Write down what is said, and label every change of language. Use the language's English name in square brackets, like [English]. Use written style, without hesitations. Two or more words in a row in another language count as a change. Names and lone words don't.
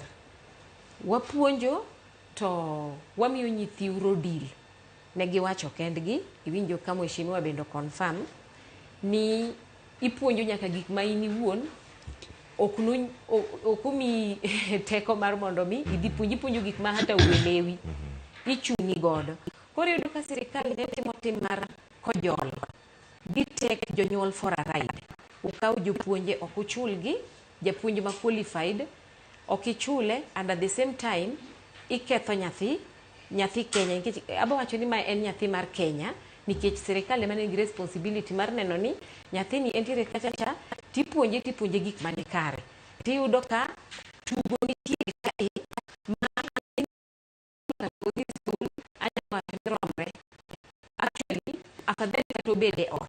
[Luo (Kenya and Tanzania)] Wapuonjo to wamiyo nyithiu rodil. Ne giwacho kendgi, iwinjo ka mheshimiwa bendo confirm ni ipuonjo nyaka gik ma in iwuon okumi teko mar mondo mi idhi puonjo gik ma hata uelewi. Ichuni godo. Koro yudo ka sirikal ne timo tim mar kojol. Gitek jonyuol [English] for a ride. [Luo (Kenya and Tanzania)] Ukaw jopuonje ok uchulgi, japuonj ma qualified ok ichule, [English] and at the same time [Luo (Kenya and Tanzania)] iketho nyathi Kenya. Nikech abo wacho ni ma en nyathi mar Kenya nikech sirikal ema nigi responsibility mar neno ni nyathini entiere kacha cha tipuonje gik mani kare. Tiyudo ka tugo nitie kae ma actually afadhali kato bede ot.